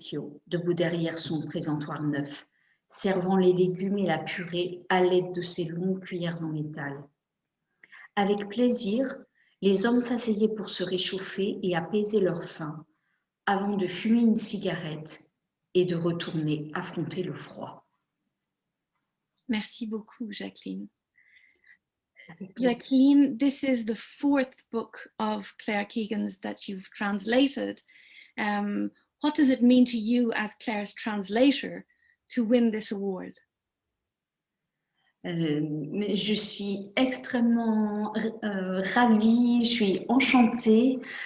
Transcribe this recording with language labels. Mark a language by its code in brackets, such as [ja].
[fr] Keogh, debout derrière son présentoir neuf, servant les légumes et la purée à l'aide de ses longues cuillères en métal. Avec plaisir, les hommes s'asseyaient pour se réchauffer et apaiser leur faim, avant de fumer une cigarette et de retourner affronter le froid. Merci beaucoup, Jacqueline. [en] Jacqueline, this is the 4th book of Claire Keegan's that you've translated. What does it mean to you as Claire's translator to win this award? [fr] Je suis extrêmement ravie, je suis enchantée.